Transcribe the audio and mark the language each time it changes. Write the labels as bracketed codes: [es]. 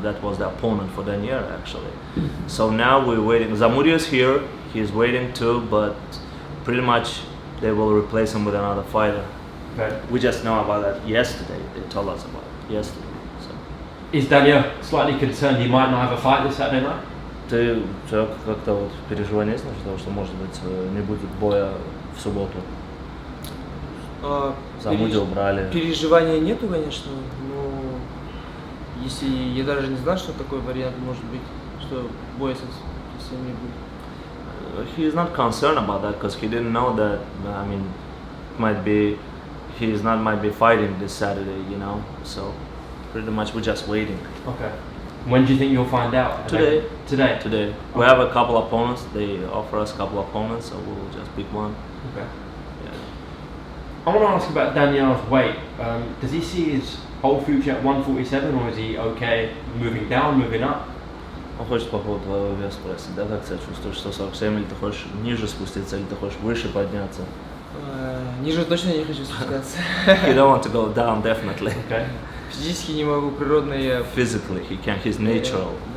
[en] That was the opponent for Daniyar, actually. So now we're waiting. Zamudio is here. He's waiting too, but pretty much they will replace him with another fighter. Okay. We just know about that yesterday. They told us about it yesterday. So. Is Daniyar slightly concerned he might not have a fight this Saturday night? [ru] Ты как-то вот переживания есть насчет того, что может быть не будет боя в субботу? Замудил брали. Переживания нету, конечно, но если я даже не знаю, что такой вариант может быть, что боя совсем не будет. [en] He is not concerned about that because he didn't know that. I mean, might be fighting this Saturday, you know. So pretty much we're just waiting. Okay. When do you think you'll find out? Today. Today? Today. Okay. We have a couple opponents. They offer us a couple opponents, so we'll just pick one. Okay. Yeah. I want to ask about Daniyar's weight. Does he see his whole future at 147, or is he okay moving down, moving up? [ru] Он хочет по поводу твоего веса спросить, да, как себя чувствуешь, 147, или ты хочешь ниже спуститься, или ты хочешь выше подняться? Ниже точно не хочу спускаться. [en] You don't want to go down, definitely. Okay. [ru] Физически не могу, природно я... [en] Physically, he can't, he's natural.